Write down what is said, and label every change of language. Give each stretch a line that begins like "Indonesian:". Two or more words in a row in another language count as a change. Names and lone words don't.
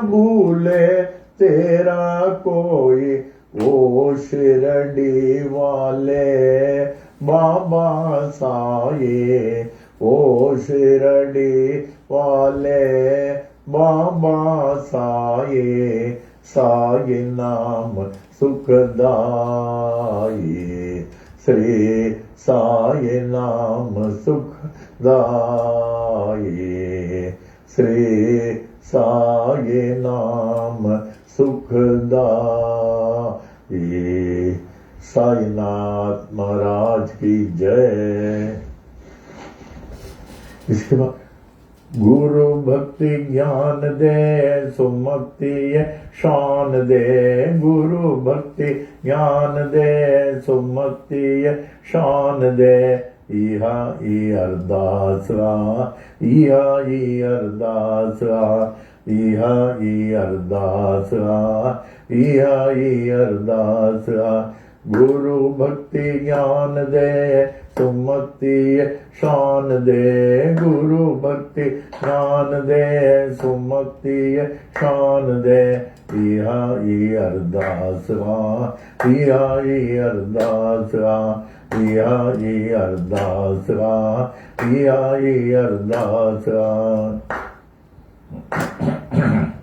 Hindi: भूले तेरा कोई, ओ शिरडी वाले बाबा साये, ओ शिरडी वाले बाबा साये, साई नाम सुखदाये, श्री साई नाम सुखदाये, श्री साई नाम सुखदाये। साईनाथ महाराज की जय। इसके बाद गुरु भक्ति ज्ञान दे, सुमति शान दे, गुरु भक्ति ज्ञान दे, सुमति शान दे,
Punjabi: ਇਹਾ ਈ ਅਰਦਾਸਰਾ, ਇਹਾ ਈ ਅਰਦਾਸਰਾ, ਇਹਾ ਈ ਅਰਦਾਸਰਾ, ਇਹਾ ਈ ਅਰਦਾਸਰਾ,
Hindi: गुरु भक्ति ज्ञान दे, सुमति शान दे, गुरु भक्ति ज्ञान दे, सुमति शान दे,
Punjabi: ਇਹਾ ਈ ਅਰਦਾਸਰਾ, ਇਹਾ ਈ ਅਰਦਾਸਰਾ, ਇਹਾ ਈ ਅਰਦਾਸਰਾ, ਇਹਾ ਈ ਅਰਦਾਸਰਾ।